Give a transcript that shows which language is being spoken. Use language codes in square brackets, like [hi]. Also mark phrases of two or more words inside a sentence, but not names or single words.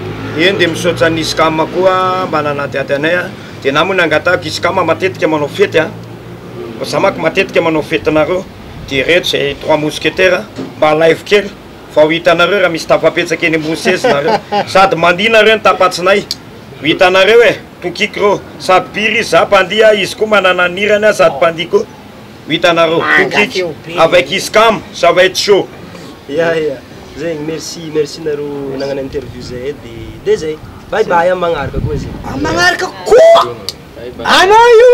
[mg] eny de misaotra ny iskama koa mba nanadiady anay de na moa nangatahako iskama matetika manao fety za maky matetika manao fetinareo de reto zay 3 mousquetaires mba live kely fa ho hitanareo raha misy tafapetsaka eny ambony nareo sady mandinareo ny tapatsinay ho hitanareo tokiky reo sady piry izy za mpandia izy koa manana nirany sady mpandia koa ho hitanareo tokiky [fr] avec iskam ça va être chaud [mg] zegny merci nareo nagnano interview zay de zay [en] bye bye [mg] am magnaraka koa zay magnaraka koa anao